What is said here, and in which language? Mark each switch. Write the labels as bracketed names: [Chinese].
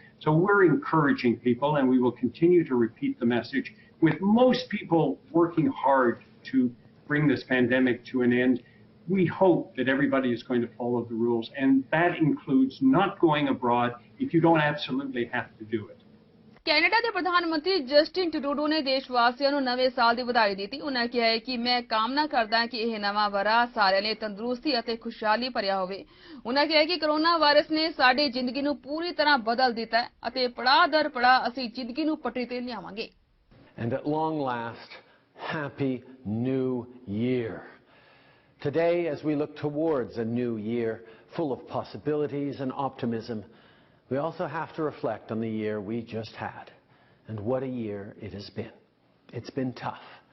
[English] So we're encouraging people, and we will continue to repeat the message, with most people working hard to bring this pandemic to an end. We hope that everybody is going to follow the rules, and that includes not going abroad if you don't absolutely have to do it. [Punjabi] Canada ਦੇ ਪ੍ਰਧਾਨ ਮੰਤਰੀ Justin Trudeau ਨੇ ਦੇਸ਼ ਵਾਸੀਆਂ ਨੂੰ ਨਵੇਂ ਸਾਲ ਦੀ ਵਧਾਈ ਦਿੱਤੀ। ਉਨ੍ਹਾਂ ਕਿਹਾ ਹੈ ਕਿ ਮੈਂ ਕਾਮਨਾ ਕਰਦਾ ਹਾਂ ਕਿ ਇਹ ਨਵਾਂ ਵਰ੍ਹਾ ਸਾਰਿਆਂ ਲਈ ਤੰਦਰੁਸਤੀ ਅਤੇ ਖੁਸ਼ਹਾਲੀ ਭਰਿਆ ਹੋਵੇ। ਉਨ੍ਹਾਂ ਕਿਹਾ ਕਿ ਕੋਰੋਨਾ ਵਾਇਰਸ ਨੇ ਸਾਡੀ ਜ਼ਿੰਦਗੀ ਨੂੰ ਪੂਰੀ ਤਰ੍ਹਾਂ ਬਦਲ ਦਿੱਤਾ ਹੈ ਅਤੇ ਪੜਾਅ ਦਰ ਪੜਾਅ ਅਸੀਂ ਜ਼ਿੰਦਗੀ ਨੂੰ ਪਟੜੀ ਤੇ ਲਿਆਵਾਂਗੇ। [English] And at long last, happy new year. Today, as we look towards a new year full of possibilities and optimism, we also have to reflect on the year we just had, and what a year it has been. It's been tough.